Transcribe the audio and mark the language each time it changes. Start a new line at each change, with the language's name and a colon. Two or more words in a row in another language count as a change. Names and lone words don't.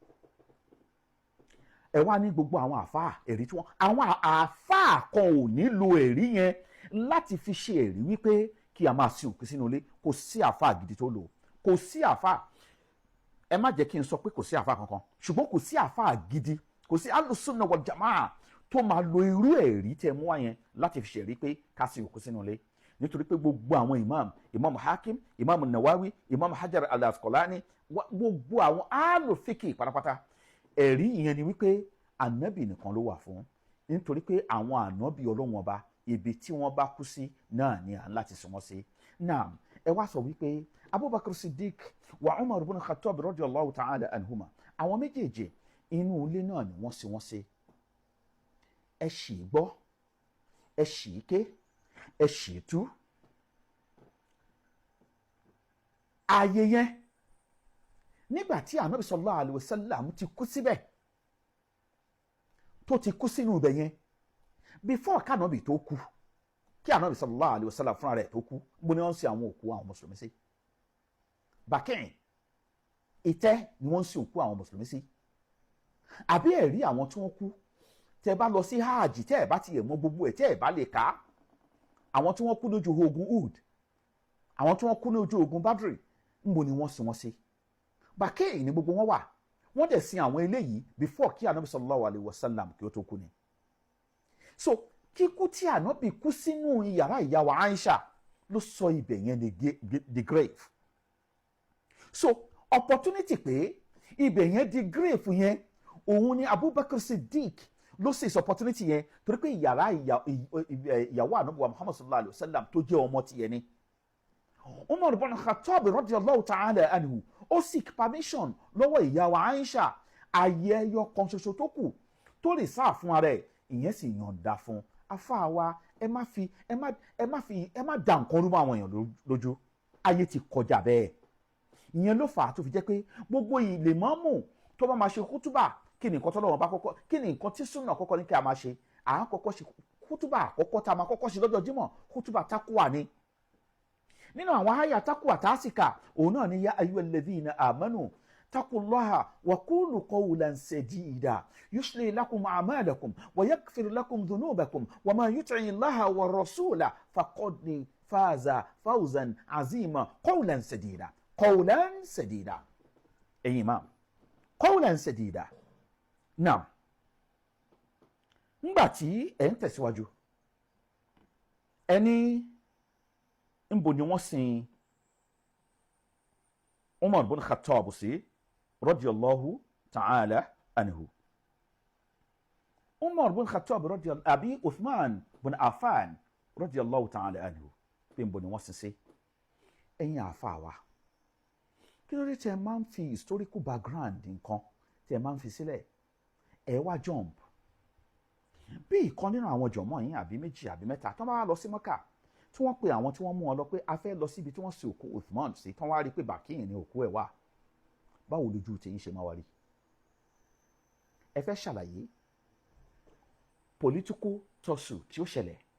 Yoruba: Ẹ wá ní gbogbo àwọn àfáà ẹ̀rí tí wọ́n, àwọn àfáà kan ò ní lo ẹ̀rí yẹn láti fi ṣe ẹ̀rí wípé kí a máa sin òkú sínú ilé. Kò sí àfáà gidi tó lò, kò sí àfáà, ẹ má jẹ́ kí n sọ pé kò sí àfáà kankan, ṣùgbọ́n kò sí àfáà gidi, kò sí
Arabic: أهل السنة والجماعة
Yoruba: tó máa lo irú ẹ̀rí tẹ́ mú wá yẹn láti fi ṣe ẹ̀rí pé ká sin òkú sínú ilé. Nítorí pé gbogbo àwọn imam Hakim, imam Nawawi, imam Hajar al-Asqalani, gbogbo àwọn alufiki pátápátá, ẹ̀rí ìyẹn ni wípé ànábì nìkan ló wà fún, nítorí pé àwọn ànábì Ọlọ́run Ọba ibi tí wọ́n bá kú sí náà ni à ń láti sìn wọ́n sí. Náà ẹ wá sọ wípé Abubakar Siddiq wa Umar ibn Khattab
Arabic: رضي الله تعالى عنهما,
Yoruba: àwọn méjèèjì inú ilé náà ni wọ́n sìn wọ́n sí. Ẹ ṣì gbọ́, ẹ ṣì ké, ẹ ṣì tú. Ààyè yẹn nígbà tí ànábì
Arabic: صلى الله عليه وسلم
Yoruba: ti kú síbẹ̀, tó ti kú sínú ibẹ̀ yẹn, before kànábì tó kú, kí ànábì
Arabic: صلى الله عليه وسلم
Yoruba: fúnra rẹ̀ tó kú, gbogbo ni wọ́n ń sin àwọn òkú àwọn mùsùlùmí sí. Bàkẹ́yìn ìtẹ́ ni wọ́n ń sin òkú àwọn mùsùlùmí sí. Àbí ẹ̀rí àwọn tí wọ́n kú, tẹ́ bá lọ sí hajj, tẹ́ ẹ̀ bá ti yẹ̀ mọ́ gbogbo ẹ̀, tẹ́ ẹ̀ bá lè ká àwọn tí wọ́n kú lójú ogun Uhud, àwọn tí wọ́n kú lójú ogun Badri, níbo ni wọ́n sin wọ́n sí? Bàkẹ́yìn ni gbogbo wọn wà. Wọ́n dẹ̀ sin àwọn eléyìí before kí ànábì
Arabic: صلى الله عليه وسلم
Yoruba: kí ó tó kú ni. So kíkú tí ànábì kú sínú yàrá ìyàwó Aisha ló sọ ibẹ̀ yẹn di grave. So opportunity pé ibẹ̀ yẹn di grave yẹn, òun ni Abubakar Siddiq ló sì opportunity yẹn, torí pé yàrá ìyàwó ànábì wa Muhammad
Arabic: صلى الله عليه وسلم
Yoruba: tó jẹ́ ọmọ tiẹ̀ ni. Umar ibn Khattab
Arabic: رضي الله تعالى عنه
Yoruba: ó
English: seek permission
Yoruba: lọ́wọ́ ìyàwó Aisha, ayé ẹyọ kan ṣoṣo tó kù tó lè sá fún ara ẹ̀, ìyẹn sì yọ̀ǹda fún. Afáà wa, ẹ má dà nǹkan rú mọ́ àwọn èèyàn lójú, ayé ti kọjá bẹ́ẹ̀. Ìyẹn ló fà á tó fi jẹ́ pé gbogbo ìmáàmù tó bá máa ṣe kútúbà, kí ni nǹkan tọ́lọ́run bá kọ́kọ́, kí ni nǹkan tí súnà kọ́kọ́ ní kí a máa ṣe? À ń kọ́kọ́ ṣe kútúbà àkọ́kọ́ tá a máa kọ́kọ́ ṣe lọ́jọ́ Jímọ̀, kútúbà tákùwà ni. Nínú àwọn àyà tákùwà tásìkà, òun náà ni
Arabic: يا أيها الذين آمنوا اتقوا الله وقولوا قولا سديدا يصلح لكم أعمالكم ويغفر لكم ذنوبكم وما يطع الله والرسول فقد فاز فوزا عظيما قولا سديدا قولا سديدا أي إمام قولا سديدا نعم
Yoruba: nígbà tí ẹ ń tẹ̀síwájú ẹni ńbo ni wọ́n sin Umar bin Khattab sí
Arabic: رضي الله تعالى عنه.
Yoruba: Umar bin Khattab radiyallahu àbí Uthman bin Affan
Arabic: رضي الله تعالى عنه
Yoruba: pé ńbo ni wọ́n sin sí. Ẹ̀yin àfa wa kí ló dé tẹ́ máa ń fi
English: historical background
Yoruba: nǹkan tẹ́ máa ń fi sílẹ̀ ẹ wá jump bí ìkan nínú àwọn jọ̀mọ́ yín àbí méjì àbí mẹ́ta tó bá lọ sí Mọ́kà tí wọ́n pe àwọn tí wọ́n mú wọn lọ pé a fẹ́ lọ síbi tí wọ́n sin òkú Uthman sí tí wọ́n wá rí pé bàkíyìn ni òkú ẹ̀ wà báwo lójú tẹ̀yìn ṣe máa wá rí ẹ fẹ́ ṣàlàyé
English: political tussle
Yoruba: tí ó ṣẹlẹ̀